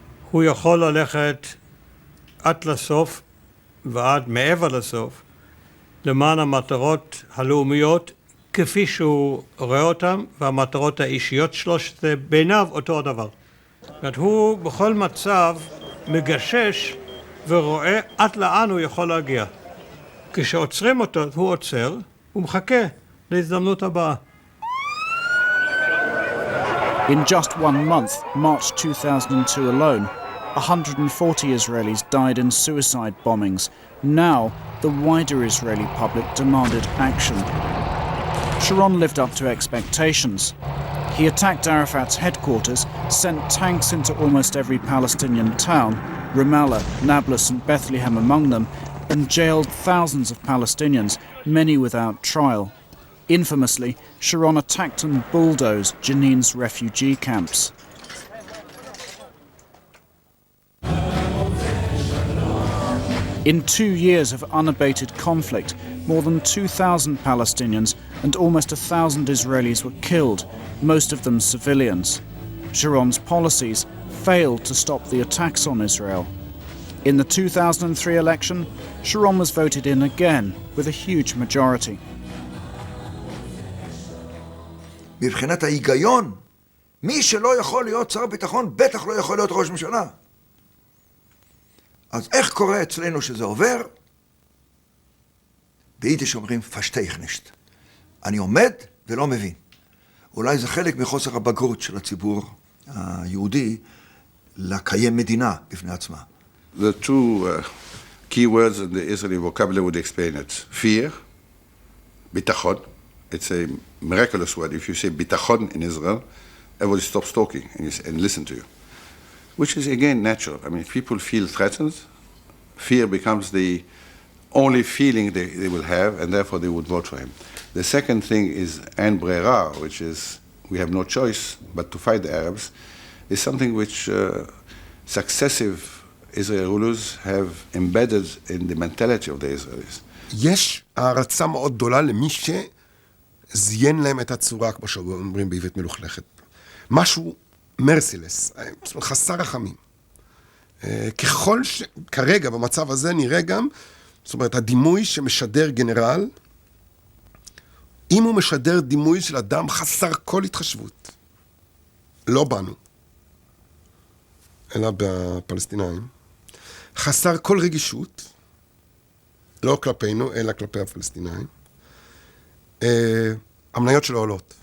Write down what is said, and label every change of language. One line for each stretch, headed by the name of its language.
Hebrew: הוא יכול ללכת עד לסוף ועד מעבר לסוף למען המטרות הלאומיות כפי שהוא רואה אותם, והמטרות האישיות שלו שזה בעיניו אותו הדבר. הוא בכל מצב מגשש ורואה עד לאן הוא יכול להגיע. כשעוצרים אותו, הוא עוצר, הוא מחכה להזדמנות הבאה.
English: In just 1 month, March 2002 alone, 140 Israelis died in suicide bombings. Now, the wider Israeli public demanded action. Sharon lived up to expectations. He attacked Arafat's headquarters, sent tanks into almost every Palestinian town, Ramallah, Nablus and Bethlehem among them, and jailed thousands of Palestinians, many without trial. Infamously, Sharon attacked and bulldozed Jenin's refugee camps. In 2 years of unabated conflict, more than 2,000 Palestinians and almost 1,000 Israelis were killed, most of them civilians. Sharon's policies failed to stop the attacks on Israel. In the 2003 election, Sharon was voted in again with a huge majority.
Hebrew: מבחינת ההיגיון, מי שלא יכול להיות שר ביטחון, בטח לא יכול להיות ראש ממשלה. אז איך קורה אצלנו שזה עובר? ביידיש אומרים
Yiddish: פשטייך נישט.
Hebrew: אני עומד ולא מבין. אולי זה חלק מחוסר הבגרות של הציבור היהודי לקיים מדינה בפני עצמה.
English: The two key words in the Israeli vocabulary would explain it. Fear, bitachon. It's a miraculous word. If you say bitachon in Israel, everybody stops talking and listen to you. Which is again natural. I mean, if people feel threatened, fear becomes the only feeling they will have, and therefore they would vote for him. The second thing is en brera, which is we have no choice but to fight the Arabs, is something which successive Israeli rulers have embedded in the mentality of the Israelis.
Hebrew: יש הערצה מאוד גדולה למי שזיין להם את הצורה, כמו שאומרים בעברית מלוכלכת. משהו מרסילס, זאת אומרת, חסר רחמים. ככל שכרגע במצב הזה נראה גם, זאת אומרת, הדימוי שמשדר גנרל, אם הוא משדר דימוי של אדם חסר כל התחשבות, לא בנו, אלא בפלסטינאים, חסר כל רגישות, לא כלפינו, אלא כלפי הפלסטינאים, המניות שלו עולות.